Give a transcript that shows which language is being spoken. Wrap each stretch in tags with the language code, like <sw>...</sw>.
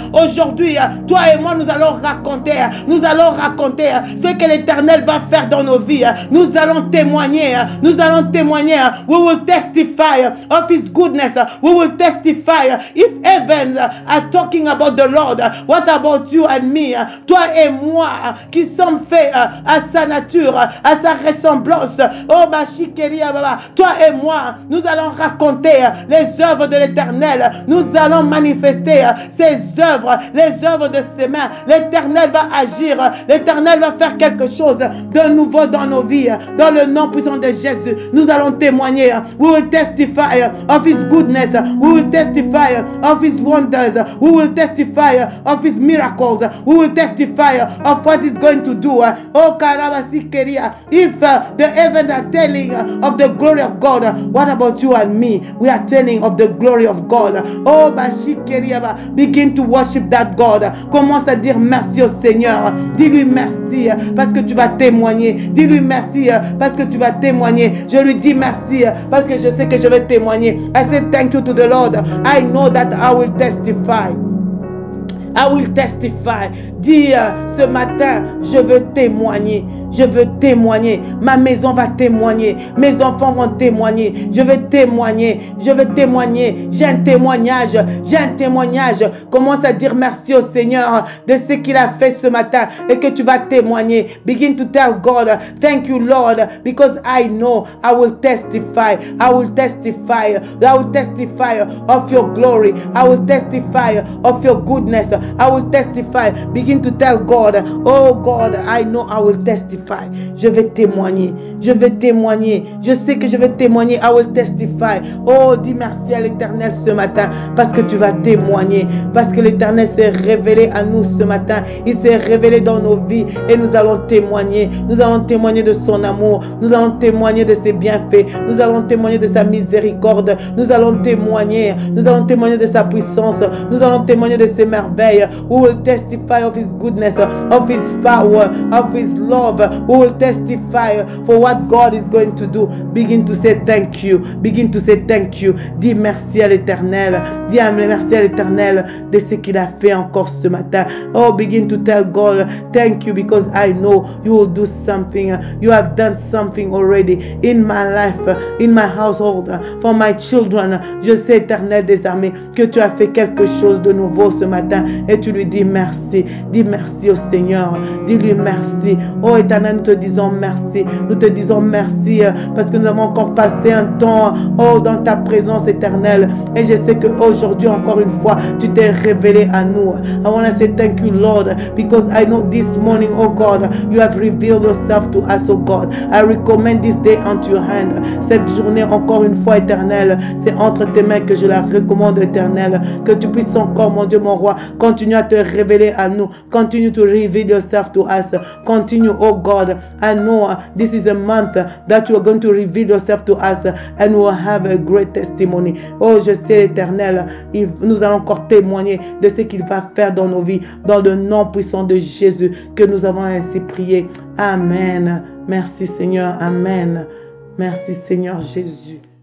<fr>Aujourd'hui, toi et moi, nous allons raconter ce que l'Éternel va faire dans nos vies. Nous allons témoigner.</fr> <en>We will testify of His goodness. We will testify. If heavens are talking about the Lord, what about you and me?</en> <fr>Toi et moi, qui sommes faits à sa nature, à sa ressemblance. Oh ma chikeria baba, toi et moi, nous allons raconter les œuvres de l'Éternel. Nous allons manifester ses œuvres, les œuvres de ses mains. L'Éternel va agir. L'Éternel va faire quelque chose de nouveau dans nos vies. Dans le nom puissant de Jésus, nous allons témoigner.</fr> <en>We will testify of His goodness. We will testify of His wonders. We will testify of His miracles. We will testify of what He's going to do. Oh Karabasikeria, if the heavens are telling of the glory of God, what about you and me? We are telling of the glory of God. Oh Bashikeria, begin to worship that God.</en> <fr>Commence à dire merci au Seigneur. Dis-lui merci parce que tu vas témoigner. Dis-lui merci parce que tu vas témoigner. Je lui dis merci parce que je sais que je vais témoigner.</fr> <en>I say thank you to the Lord. I know that I will testify. I will testify.</en> <fr>Dis ce matin, je veux témoigner. Je veux témoigner. Ma maison va témoigner. Mes enfants vont témoigner. Je veux témoigner. Je veux témoigner. J'ai un témoignage. J'ai un témoignage. Commence à dire merci au Seigneur de ce qu'il a fait ce matin et que tu vas témoigner.</fr> <en>Begin to tell God, thank you Lord, because I know I will testify. I will testify. I will testify of your glory. I will testify of your goodness. I will testify. Begin to tell God, oh God, I know I will testify.</en> <fr>Je vais témoigner. Je vais témoigner. Je sais que je vais témoigner.</fr> <en>I will testify.</en> <fr>Oh, dis merci à l'Éternel ce matin parce que tu vas témoigner. Parce que l'Éternel s'est révélé à nous ce matin. Il s'est révélé dans nos vies et nous allons témoigner. Nous allons témoigner de son amour. Nous allons témoigner de ses bienfaits. Nous allons témoigner de sa miséricorde. Nous allons témoigner. Nous allons témoigner de sa puissance. Nous allons témoigner de ses merveilles.</fr> <en>We will testify of his goodness, of his power, of his love. We will testify for what God is going to do. Begin to say thank you. Begin to say thank you.</en> <fr>Dis merci à l'Éternel. Dis merci à l'Éternel de ce qu'il a fait encore ce matin.</fr> <en>Oh, begin to tell God thank you because I know you will do something. You have done something already in my life, in my household, for my children.</en> <fr>Je sais, Éternel des armées, que tu as fait quelque chose de nouveau ce matin et tu lui dis merci. Dis merci au Seigneur. Dis-lui merci. Oh, Éternel, nous te disons merci. Nous te disons merci parce que nous avons encore passé un temps, oh, dans ta présence éternelle. Et je sais qu'aujourd'hui, encore une fois, tu t'es révélé à nous.</fr> <en>I want to say thank you, Lord, because I know this morning, oh God, you have revealed yourself to us, oh God. I recommend this day unto your hand.</en> <fr>Cette journée, encore une fois, éternelle, c'est entre tes mains que je la recommande, éternelle. Que tu puisses encore, mon Dieu, mon roi, continuer à te révéler à nous.</fr> <en>Continue to reveal yourself to us. Continue, oh God. I know this is a month that you are going to reveal yourself to us and we will have a great testimony.</en> <fr>Oh, je sais, éternel, nous allons encore témoigner de ce qu'il va faire dans nos vies, dans le nom puissant de Jésus que nous avons ainsi prié. Amen. Merci Seigneur. Amen. Merci Seigneur Jésus.</fr>